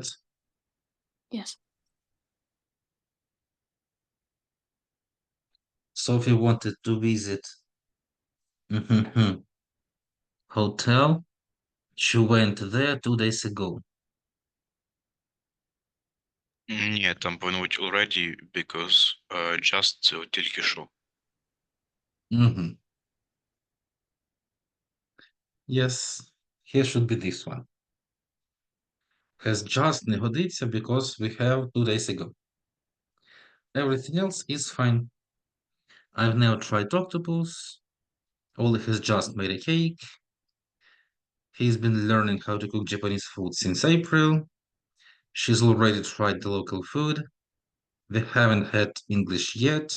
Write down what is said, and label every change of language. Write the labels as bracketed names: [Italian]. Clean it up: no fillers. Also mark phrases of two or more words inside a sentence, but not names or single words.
[English] Yes. Sophie wanted to visit hotel. She went there 2 days ago. [Ukrainian] Нет, там повинно бути [English] already, because just [Ukrainian] тільки що. [English] Mm-hmm. Yes, here should be this one. Has just [Ukrainian] не годиться [English] because we have 2 days ago. Everything else is fine. I've never tried octopus. Oli has just made a cake. He's been learning how to cook Japanese food since April. She's already tried the local food. They haven't had English yet.